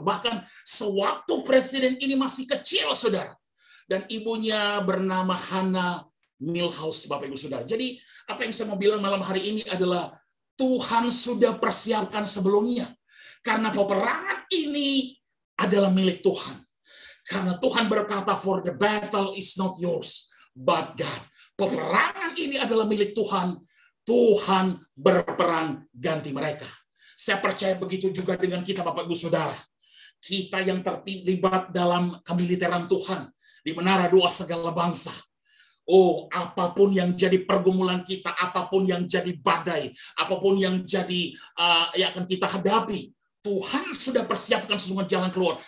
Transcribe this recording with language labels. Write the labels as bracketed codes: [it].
[id] Bahkan sewaktu presiden ini masih kecil, saudara. Dan ibunya bernama Hannah Milhouse, Bapak Ibu Saudara. Jadi apa yang saya mau bilang malam hari ini adalah Tuhan sudah persiapkan sebelumnya. Karena peperangan ini adalah milik Tuhan. Karena Tuhan berkata, [en] for the battle is not yours, but God. [id] Peperangan ini adalah milik Tuhan. Tuhan berperang ganti mereka. Saya percaya begitu juga dengan kita, Bapak Ibu Saudara. Kita yang terlibat dalam kemiliteran Tuhan di Menara Doa Segala Bangsa. Oh, apapun yang jadi pergumulan kita, apapun yang jadi badai, apapun yang jadi yang akan kita hadapi, Tuhan sudah persiapkan semua jalan keluar.